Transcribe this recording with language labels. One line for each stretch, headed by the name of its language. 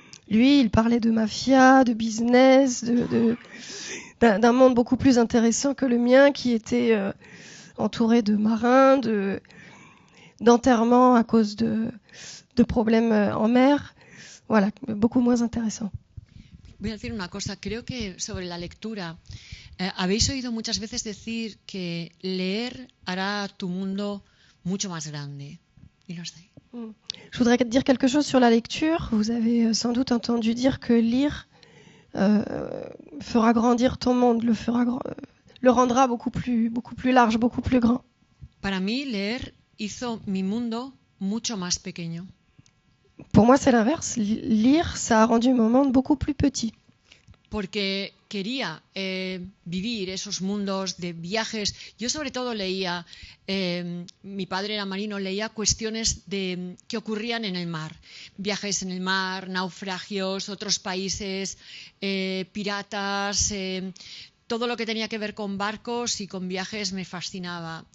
French: Lui, il parlait de mafia, de business, d'un monde beaucoup plus intéressant que le mien, qui était entouré de marins, d'enterrements à cause de problèmes en mer. Voilà, beaucoup moins intéressant.
Spanish: Voy a decir una cosa, creo que sobre la lectura, habéis oído muchas veces decir que leer hará tu mundo mucho más grande. Y lo está ahí.
French: Je voudrais dire quelque chose sur la lecture. Vous avez sans doute entendu dire que lire fera grandir ton monde, le rendra beaucoup plus large, beaucoup plus grand.
Spanish: Para mí, leer hizo mi mundo mucho más pequeño.
French: Pour moi, c'est l'inverse. Lire, ça a rendu mon monde beaucoup plus petit.
Spanish: Porque quería vivir esos mundos de viajes. Yo sobre todo leía, mi padre era marino, leía cuestiones que ocurrían en el mar. Viajes en el mar, naufragios, otros países, piratas, todo lo que tenía que ver con barcos y con viajes me fascinaba.